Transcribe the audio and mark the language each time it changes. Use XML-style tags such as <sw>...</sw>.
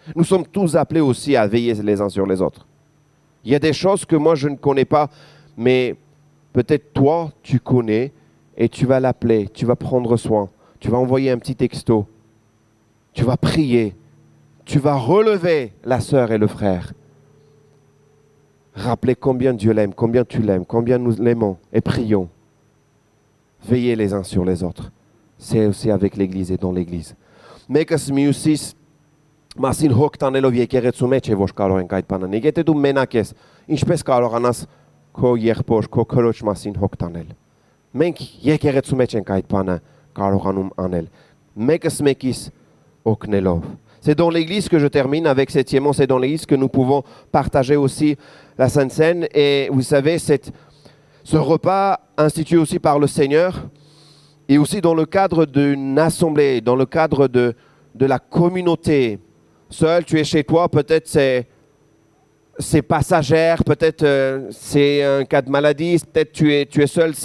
<fr>Nous sommes tous appelés aussi à veiller les uns sur les autres. Il y a des choses que moi, je ne connais pas, mais peut-être toi, tu connais et tu vas l'appeler, tu vas prendre soin, tu vas envoyer un petit texto, tu vas prier, tu vas relever la sœur et le frère. Rappelez combien Dieu l'aime, combien tu l'aimes, combien nous l'aimons et prions. Veillez les uns sur les autres. C'est aussi avec l'Église et dans l'Église.</fr> <hy>Մեկս մյուսից մասին հոգ տանելով եկեղեցու մեջ է որ կարող ենք այդ բանը։ Եթե դու մենակ ես, ինչպես կարողանաս քո եղբոր, քո քրոջ մասին հոգ տանել։ Մենք եկեղեցու մեջ ենք այդ բանը կարողանում անել։ Մեկս մեկիս օգնելով։</hy> <fr>C'est dans l'Église que je termine avec cette Septième, c'est dans l'Église que nous pouvons partager aussi la Sainte Seine. Et vous savez, ce repas institué aussi par le Seigneur, et aussi dans le cadre d'une assemblée, dans le cadre de la communauté. Seul, tu es chez toi, peut-être c'est passagère, peut-être c'est un cas de maladie, peut-être tu es seul.</fr>